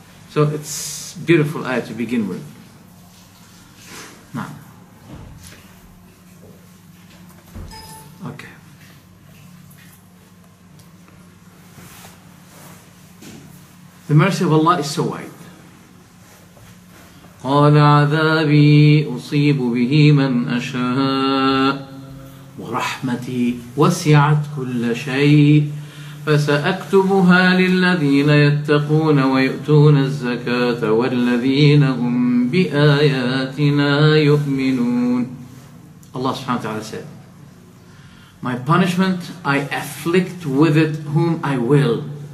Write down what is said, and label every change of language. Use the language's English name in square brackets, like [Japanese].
[English] So it's beautiful ayah to begin with. Now, okay. The mercy of Allah is so wide. [Arabic] قال عذابي أصيب به من أشاء ورحمتي وسعت كل شيء فسأكتبها للذين يتقون ويؤتون الزكاة والذين هم بآياتنا يؤمنون. [English] Allah subhanahu wa ta'ala said, my punishment I afflict with it whom I will.